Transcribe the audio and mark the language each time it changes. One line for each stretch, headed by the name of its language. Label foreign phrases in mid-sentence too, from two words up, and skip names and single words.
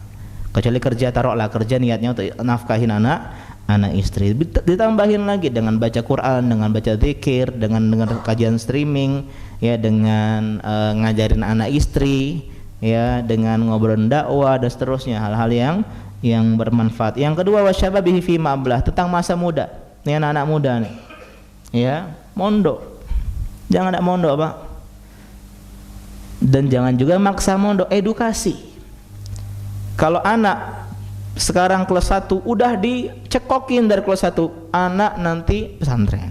Indonesian: Kecuali kerja, taruhlah kerja niatnya untuk nafkahin anak istri, ditambahin lagi dengan baca Quran, dengan baca zikir, dengan dengar kajian streaming, ya, dengan ngajarin anak istri, ya, dengan ngobrol dakwah dan seterusnya, hal-hal yang bermanfaat. Yang kedua,
Arabic: وشبابه فيما أبلاه,
Indonesian: tentang masa muda. Ini anak-anak muda nih. Ya, mondok. Jangan ada mondok, Pak. Dan jangan juga maksa mondok, edukasi. Kalau anak sekarang kelas 1 udah dicekokin dari kelas 1, anak nanti pesantren.